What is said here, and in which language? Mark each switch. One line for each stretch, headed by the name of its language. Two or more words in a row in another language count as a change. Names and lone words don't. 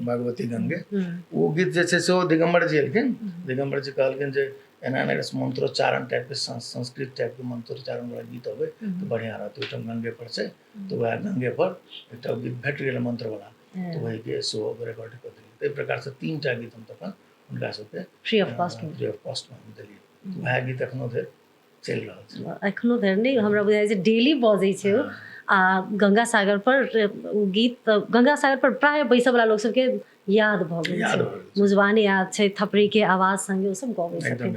Maithili: भगवती गंगे वो गीत जे छै से ओ दिगम्बर जी एलखिन। दिगम्बर जी कहलखिन जे एना एना मंत्रोच्चारण टाइप के संस्कृत टाइप के मंत्रोच्चारण वाला गीत होवे तो बढ़िया रहते। ओहिठाम गंगे पर छै तो वह गंगे पर एकटा गीत भेट गेल मंत्र वाला तो वही के सो रिकॉर्ड कर दिए। ताहि प्रकार से 3टा गीत हम तखन हुनका सबके
English: free of cost free of cost
Maithili: में हम देलिए। वह गीत एखनो धरि चलि रहल छै। एखनो धरि नहि हमरा बुझाइ छै डेली बजै छै ओ। आ गंगा सागर पर ओ गीत गंगा सागर पर प्राय बैसऽ वाला लोग सबके याद भऽ गेल याद छै। भऽ गेल छै। मुजबानी याद छै, थपड़ी के आवाज संगे ओ सब गबै एकदम छथिन।